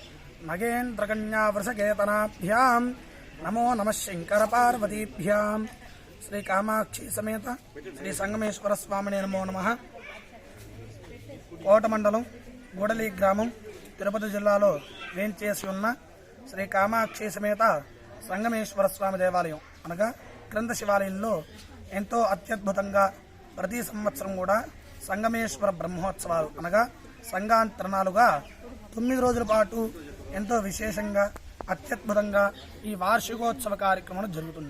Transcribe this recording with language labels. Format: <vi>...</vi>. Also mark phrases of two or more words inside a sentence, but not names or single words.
<sa>नगेन्द्रकन्यावृषकेतनाभ्यां नमो नमः शंकरपार्वतीभ्यां श्री कामाक्षी समेत श्री संगमेश्वर स्वामिने नमो नमः.</sa> <te>కోట మండలం గూడలి గ్రామం తిరుపతి జిల్లాలో వేంచేసి ఉన్న శ్రీ కామాక్షి సమేత సంగమేశ్వర స్వామి దేవాలయం అనగా క్రింద శివాలయంలో ఎంతో అత్యద్భుతంగా ప్రతి సంవత్సరం కూడా సంగమేశ్వర బ్రహ్మోత్సవాలు అనగా సంగాంతరణాలుగా 9 రోజుల పాటు ఎంతో విశేషంగా అత్యద్భుతంగా ఈ వార్షికోత్సవ కార్యక్రమం జరుగుతుంది.</te>